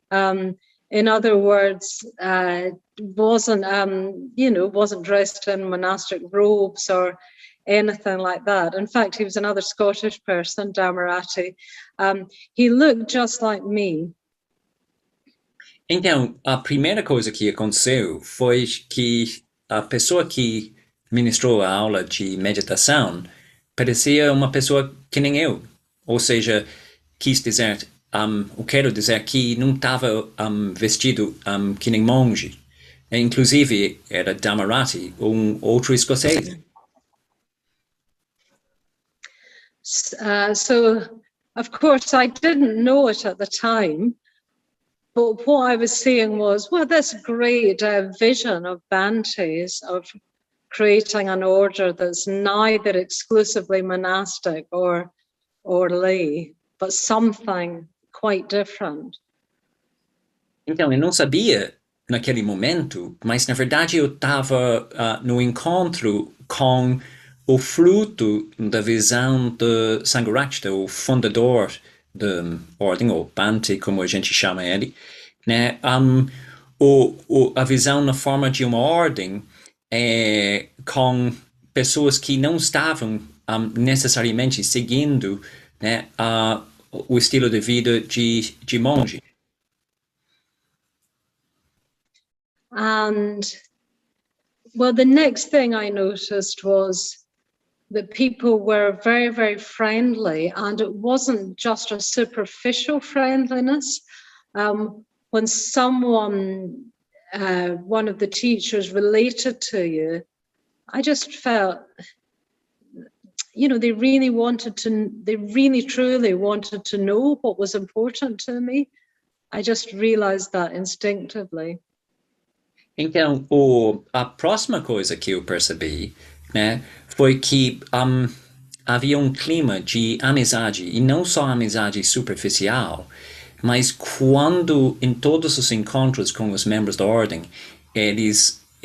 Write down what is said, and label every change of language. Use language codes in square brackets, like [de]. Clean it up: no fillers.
[en] In other words, wasn't dressed in monastic robes or anything like that. In fact, he was another Scottish person, Dhamarati. He looked just like me. [pt] Então, a primeira coisa que aconteceu foi que a pessoa que ministrou a aula de meditação parecia uma pessoa que nem eu. Ou seja, quis dizer, eu quero dizer que não estava vestido que nem monge. Inclusive, era Dhamarati, outro escocês. [en] So, of course, I didn't know it at the time, but what I was seeing was, well, this great vision of Bante's of creating an order that's neither exclusively monastic or lay, but something quite different. [pt] Então, eu não sabia naquele momento, mas na verdade eu estava no encontro com o fruto da visão de Sangharakshita, o fundador da ordem, ou Bhante, como a gente chama ele, né? A visão na forma de uma ordem com pessoas que não estavam necessariamente seguindo, né, o estilo de vida de monge. [en] And well, the next thing I noticed was that people were very, very friendly, and it wasn't just a superficial friendliness. When someone, one of the teachers related to you, I just felt, they really truly wanted to know what was important to me. I just realized that instinctively. [pt] Então, a próxima coisa que eu percebi, né, foi que havia um clima de amizade, e não só amizade superficial, mas quando em todos os encontros com os membros da ordem, eles